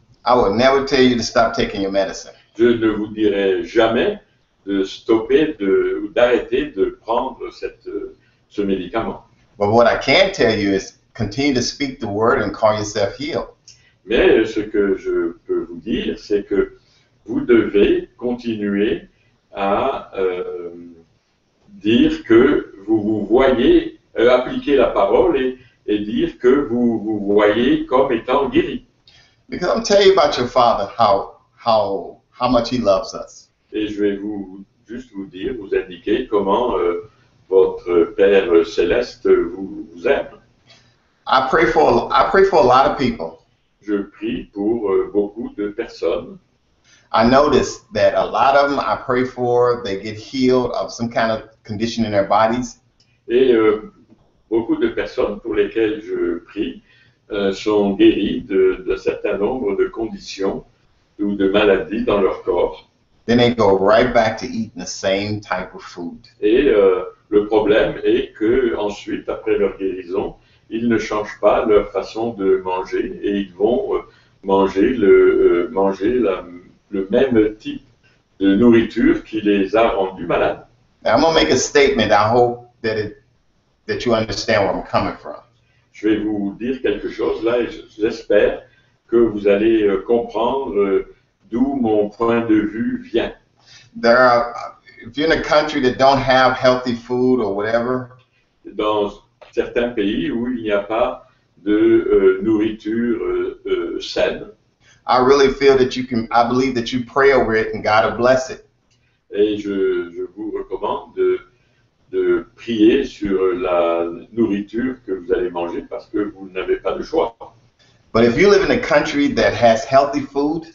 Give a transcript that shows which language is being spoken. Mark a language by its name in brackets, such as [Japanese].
[English] I will never tell you to stop taking your medicine. [French] je ne vous dirai jamais de stopper ou d'arrêter de prendre ce médicament. [English] But what I can tell you is continue to speak the word and call yourself healed. [French] Mais ce que je peux vous dire, c'est que vous devez continuer à dire que vous vous voyez, appliquer la parole et dire que vous vous voyez comme étant guéri. [English] Because I'm telling you about your Father, how much He loves us. [French] Et je vais juste vous dire, vous indiquer comment votre Père Céleste vous aime. [English] I pray for a lot of people. [French] Je prie pour beaucoup de personnes. [English] I notice that a lot of them I pray for, they get healed of some kind of condition in their bodies. [French] Et beaucoup de personnes pour lesquelles je prie sont guéries de certain nombre de conditions ou de maladies dans leur corps. [English] Then they go right back to eating the same type of food. [French] Et le problème est que ensuite, après leur guérison, ils ne changent pas leur façon de manger et ils vont manger le même type de nourriture qui les a rendus malades. [English] Now, I'm going to make a statement. I hope that you understand where I'm coming from. [French] Je vais vous dire quelque chose là et j'espère que vous allez comprendre d'où mon point de vue vient. [English] If you're in a country that don't have healthy food or whatever, [French] dans certains pays où il n'y a pas de nourriture saine, [English] I really feel that I believe that you pray over it and God will bless it. [French] Et je vous recommande de prier sur la nourriture que vous allez manger parce que vous n'avez pas de choix. [English] But if you live in a country that has healthy food,